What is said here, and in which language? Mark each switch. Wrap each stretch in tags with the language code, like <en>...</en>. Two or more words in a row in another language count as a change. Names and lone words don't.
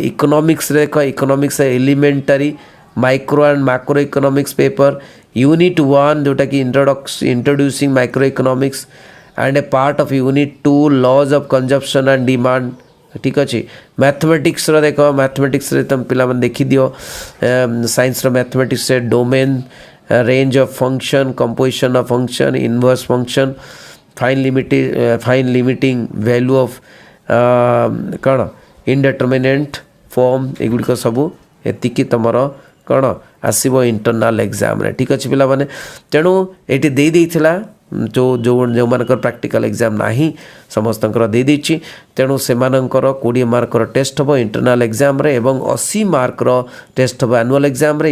<en>ଇକୋନୋମିକ୍ସରେ ଦେଖ, economics elementary, micro and macro economics paper, unit 1 ଯେଉଁଟାକି introducing micro economics and a part of unit 2 laws of consumption and demand.</en> <or>ଠିକ୍ ଅଛି। ମ୍ୟାଥମେଟିକ୍ସର ଦେଖ, ମ୍ୟାଥମେଟିକ୍ସରେ ତୁମେ ପିଲାମାନେ ଦେଖିଦିଅ, ସାଇନ୍ସର ମ୍ୟାଥମେଟିକ୍ସରେ ଡୋମେନ୍,</or> <en>range of function, composition of function, inverse function, fine limiting value of କ'ଣ indeterminate form,</en> <or>ଏଗୁଡ଼ିକ ସବୁ ଏତିକି ତୁମର କ'ଣ ଆସିବ</or> <en>internal examରେ।</en> <or>ଠିକ୍ ଅଛି ପିଲାମାନେ। ତେଣୁ ଏଇଠି ଦେଇଥିଲା ଯେଉଁମାନଙ୍କର</or> <en>practical exam</en> <or>ନାହିଁ ସମସ୍ତଙ୍କର ଦେଇଦେଇଛି, ତେଣୁ ସେମାନଙ୍କର 20 ମାର୍କର ଟେଷ୍ଟ ହେବ</or> <en>internal examରେ</en> <or>ଏବଂ 80 ମାର୍କର ଟେଷ୍ଟ ହେବ</or> <en>annual examରେ।</en>